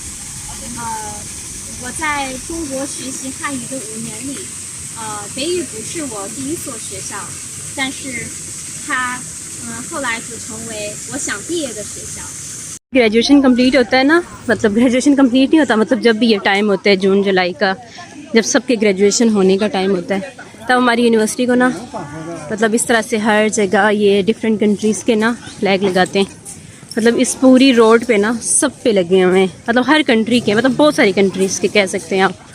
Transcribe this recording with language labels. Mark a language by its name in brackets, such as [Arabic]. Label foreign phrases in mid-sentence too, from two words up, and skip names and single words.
[Chinese] 我在中国学习汉语的5年里，北语不是我第一所学校，但是它后来就成为我想毕业的学校。 [English] graduation complete [Hindi] होता है ना, मतलब [English] graduation complete [Hindi] नहीं होता, मतलब जब भी ये टाइम होता है जून जुलाई का, जब सबके ग्रेजुएशन होने का टाइम होता है, तब हमारी यूनिवर्सिटी को ना मतलब इस तरह से हर जगह ये [English] different countries [Hindi] के ना फ्लैग लगाते हैं। मतलब इस पूरी रोड पे ना सब पे लगे हुए हैं, मतलब हर कंट्री के, मतलब बहुत सारी कंट्रीज़ के कह सकते हैं आप।